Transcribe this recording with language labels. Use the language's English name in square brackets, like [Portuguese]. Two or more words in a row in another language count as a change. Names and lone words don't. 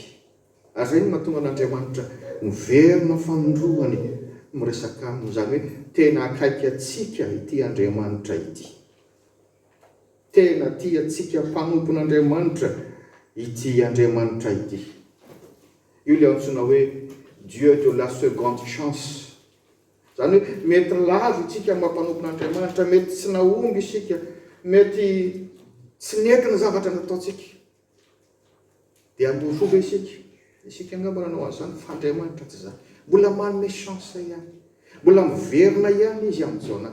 [Malagasy] Ary izay no mahatonga an'Andriamanitra miverina fanondroany miresaka aminy, izany hoe tena akaiky atsika ity Andriamanitra ity. Tena tia atsika mpanompon'Andriamanitra ity Andriamanitra ity. Io ilay antsoina hoe [French] Dieu de la seconde chance. [Malagasy] Izany hoe mety lavo isika mampanopin'Andriamanitra, mety tsy nahomby isika, mety tsy nety ny zavatra nataontsika, dia andosova isika angamba nanao an'izany, fa Andriamanitra tsy izany. Mbola manome chance ihany, mbola miverina ihany izy amin'ny Jona.